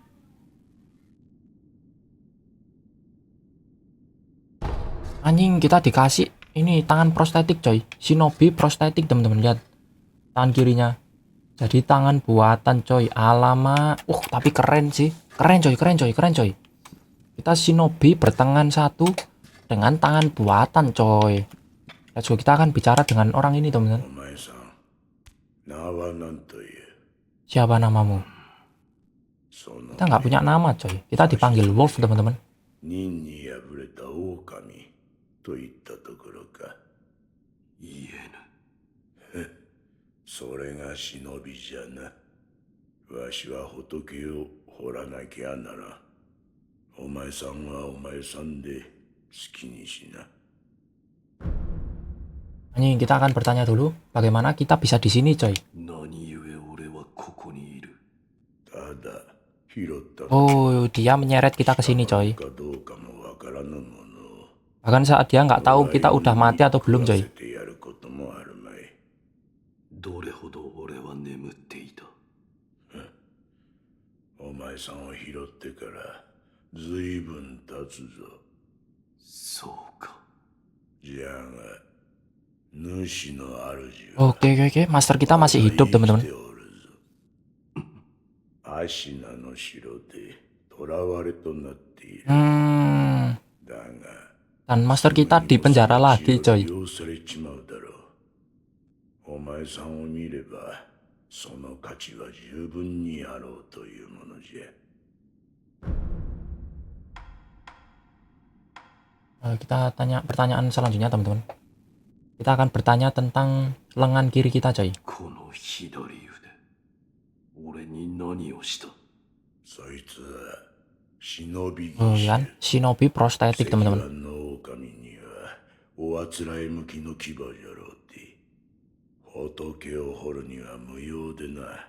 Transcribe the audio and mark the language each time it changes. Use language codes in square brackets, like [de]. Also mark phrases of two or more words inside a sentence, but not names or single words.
[id] Anjing, kita dikasih ini tangan prostetik, coy. Shinobi prostetik, teman-teman. Lihat tangan kirinya. Jadi tangan buatan, coy. Alamak. Tapi keren sih. Keren coy. Kita Shinobi bertangan satu dengan tangan buatan, coy. [en] Let's go. [id] Kita akan bicara dengan orang ini, teman-teman. Siapa namamu? Kita nggak punya nama coy. Kita dipanggil Wolf teman-teman. [ja] 忍に敗れた狼といったところか。言えぬ。それが忍びじゃな。わしは仏を掘らなきゃならん。お前さんはお前さんで好きにしな。 [id] Anjing, kita akan bertanya dulu bagaimana kita bisa di sini coy. [ja] 何故俺はここにいる。ただ拾ったの [id] Oh, dia menyeret kita ke sini coy. [ja] かどうかもわからぬものを [id] Bahkan saat dia nggak tahu kita udah mati atau belum coy. [ja] 食わせてやることもあるまい。どれほど俺は眠っていた。お前さんを拾ってからずいぶん経つぞ。そうか。じゃが主の主 [id] Oke, oke, oke. Master kita masih hidup teman-teman. [ja] アシナの城で囚われとなっている。 Hmm, だが [id] dan master kita di penjara lagi coy. [ja] 利用されちまうだろう。お前さんを見ればその価値は十分にあろうというものじゃ。 [id] Kita tanya pertanyaan selanjutnya teman-teman. Kita akan bertanya tentang lengan kiri kita coy. [ja] この左腕。俺に何をした。そいつは忍び Oh 技 [id] kan, shinobi prostetik [ja] 石 [id] teman-teman. [ja] 板の狼にはおあつらえ向きの牙じゃろうて。仏を掘るには無用でな。